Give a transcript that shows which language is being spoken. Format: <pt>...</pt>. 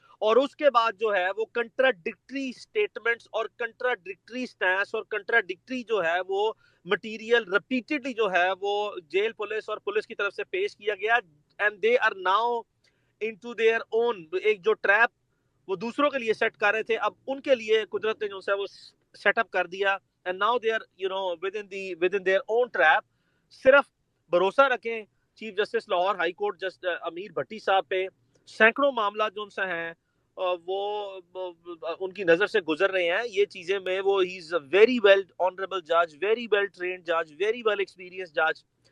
<ur>اور اس کے بعد جو ہے وہ کنٹراڈکٹری سٹیٹمنٹس اور کنٹراڈکٹری سٹینس اور کنٹراڈکٹری جو ہے وہ مٹیریل ریپیٹڈلی جو ہے وہ جیل پولیس اور پولیس کی طرف سے پیش کیا گیا.</ur> <en>and they are now into their own,</en> <ur>ایک جو ٹریپ وہ دوسروں کے لیے سیٹ کر رہے تھے اب ان کے لیے قدرت نے جو ہے وہ سیٹ اپ کر دیا.</ur> <en>And now they are with in their own trap.</en> <ur>صرف بھروسہ رکھیں chief justice Lahore high court امیر بھٹی صاحب پہ. سینکڑوں معاملات جو ان سے ہیں وہ ان کی نظر سے گزر رہے ہیں. یہ چیزیں میں وہ</ur> <en>He is a very well honourable جج, very well trained جج, very well experience جج.</en>